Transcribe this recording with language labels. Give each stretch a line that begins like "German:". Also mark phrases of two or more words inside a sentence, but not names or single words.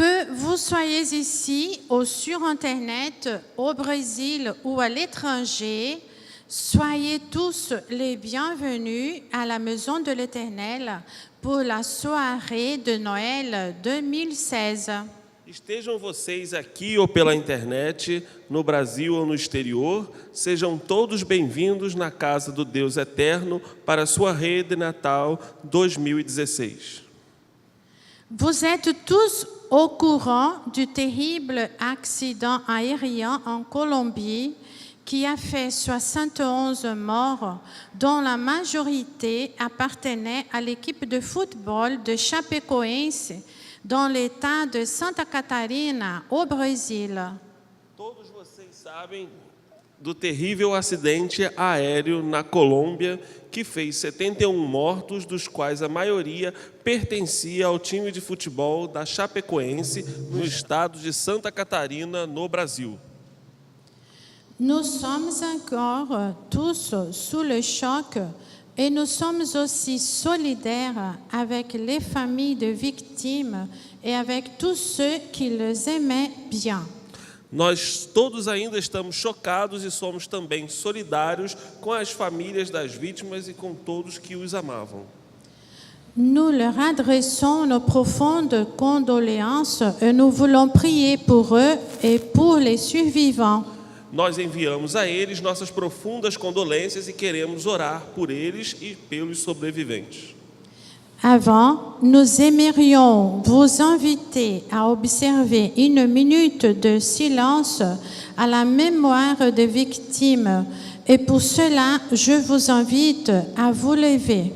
French: vous soyez ici ou sur Internet, au Brésil ou à l'étranger, soyez tous les bienvenus à la Maison de l'Éternel pour la soirée de Noël 2016.
Portuguese: Estejam vocês aqui ou pela internet, no Brasil ou no exterior, sejam todos bem-vindos na casa do Deus Eterno para a sua rede de Natal 2016.
French: Vous êtes tous au courant du terrible accident aérien en Colombie qui a fait 71 morts, dont la majorité appartenait à l'équipe de football de Chapecoense, dans l'état de Santa Catarina, au Brésil.
Portuguese: Todos vocês sabem do terrível acidente aéreo na Colômbia que fez 71 mortos, dos quais a maioria pertencia ao time de futebol da Chapecoense, no estado de Santa Catarina, no Brasil.
French: Nous sommes encore tous sous le choc et nous sommes aussi solidaires avec les familles de victimes et avec tous ceux qui les aimaient bien.
Portuguese: Nós todos ainda estamos chocados e somos também solidários com as famílias das vítimas e com todos que os amavam.
French: Nous leur adressons nos profondes condoléances et nous voulons prier pour eux et pour les survivants.
Portuguese: Nós enviamos a eles nossas profundas condolências e queremos orar por eles e pelos sobreviventes.
French: Avant, nous aimerions vous inviter à observer une minute de silence à la mémoire des victimes. Et pour cela, je vous invite à vous lever.